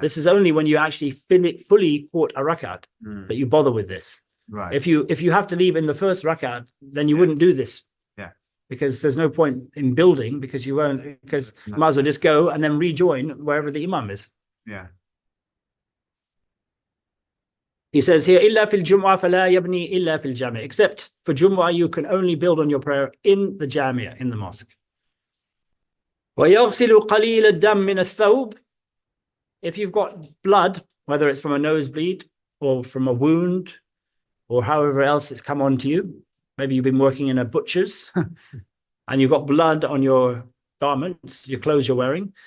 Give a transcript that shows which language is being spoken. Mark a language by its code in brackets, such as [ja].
[en] This is only when you actually fully caught a rakat that you bother with this. Right. If you have to leave in the first rakat, then you wouldn't do this. Yeah. Because there's no point in building because you might as well just go and then rejoin wherever the imam is. Yeah. He says here, [ar] إِلَّا فِي الْجُمْعَةِ فَلَا يَبْنِي إِلَّا فِي الْجَامِعِ. [en] Except for Jumu'ah, you can only build on your prayer in the Jamia, in the mosque. [ar] وَيَغْسِلُ قَلِيلَ الدَّمِ مِنَ الثَّوْبِ. [en] If you've got blood, whether it's from a nosebleed or from a wound or however else it's come onto you, maybe you've been working in a butcher's and you've got blood on your garments, your clothes you're wearing.